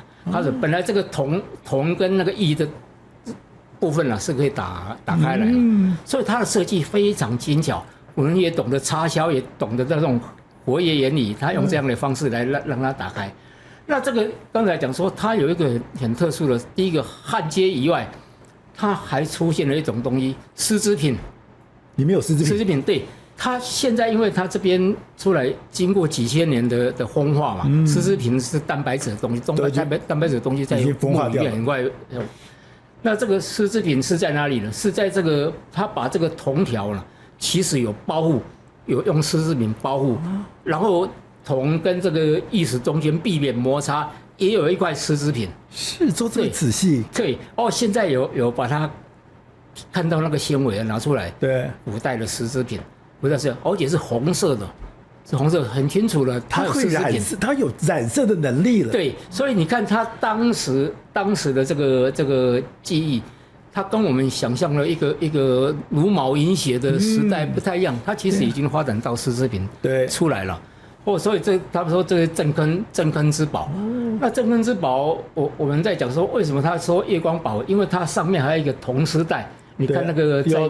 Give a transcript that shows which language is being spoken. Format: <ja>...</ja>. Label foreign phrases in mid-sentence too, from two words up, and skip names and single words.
<zh>卡榫本來這個銅跟那個玉的部分啊是可以打開來的，所以它的設計非常精巧。我們也懂得插銷，也懂得這種活頁原理，它用這樣的方式來讓它打開。那這個剛才講說，它有一個很特殊的，第一個焊接以外，它還出現了一種東西，絲織品。裡面有絲織品，對。它現在因為它這邊出來經過幾千年的風化嘛，絲織品是蛋白質的東西，蛋白質的東西在風化掉很快。那這個絲織品是在哪裡呢？是在這個它把這個銅條呢，其實有包覆，有用絲織品包覆，然後銅跟這個玉石中間避免摩擦，也有一塊絲織品。是做這麼仔細？對，現在有把它看到那個纖維拿出來，對，古代的絲織品。不是，而且是紅色的，是紅色，很清楚了。它会染色，它有染色的能力了。对，所以你看它当时的这个技藝，它跟我們想象的一個茹毛飲血的時代不太一樣。它其實已經發展到絲織品出來了。所以他們說這是鎮坑之寶。那鎮坑之寶，我們在講說為什麼他說夜光寶，因為它上面還有一個銅絲帶。你看那個在</zh>